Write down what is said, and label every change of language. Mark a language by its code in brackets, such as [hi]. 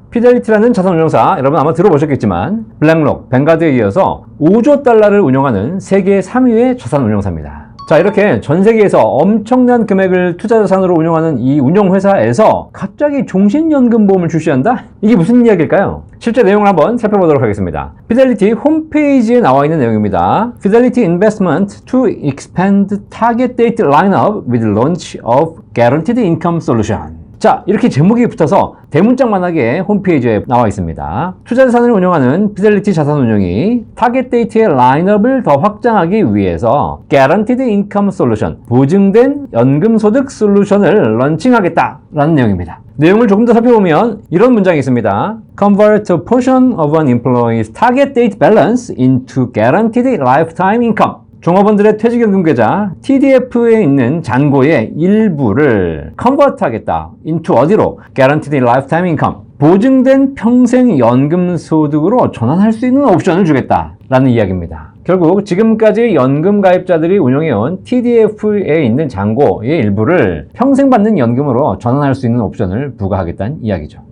[ko] 피델리티라는 자산운용사, 여러분 아마 들어보셨겠지만 블랙록, 뱅가드에 이어서 5조 달러를 운용하는 세계 3위의 자산운용사입니다. 자, 이렇게 전 세계에서 엄청난 금액을 투자자산으로 운용하는 이 운용회사에서 갑자기 종신연금보험을 출시한다? 이게 무슨 이야기일까요? 실제 내용을 한번 살펴보도록 하겠습니다. 피델리티 홈페이지에 나와 있는 내용입니다. [en] Fidelity Investment to expand target date lineup with launch of guaranteed income solution. [ko] 자, 이렇게 제목이 붙어서 대문짝만하게 홈페이지에 나와 있습니다. 투자자산을 운용하는 피델리티 자산운용이 타겟 데이트의 라인업을 더 확장하기 위해서 Guaranteed Income Solution, 보증된 연금소득 솔루션을 런칭하겠다라는 내용입니다. 내용을 조금 더 살펴보면 이런 문장이 있습니다. [en] Convert a portion of an employee's target date balance into guaranteed lifetime income. [ko] 종업원들의 퇴직연금 계좌 TDF에 있는 잔고의 일부를 컨버트 하겠다. [en] into 어디로? Guaranteed Lifetime Income. [ko] 보증된 평생 연금 소득으로 전환할 수 있는 옵션을 주겠다. 라는 이야기입니다. 결국 지금까지 연금 가입자들이 운용해온 TDF에 있는 잔고의 일부를 평생 받는 연금으로 전환할 수 있는 옵션을 부과하겠다는 이야기죠.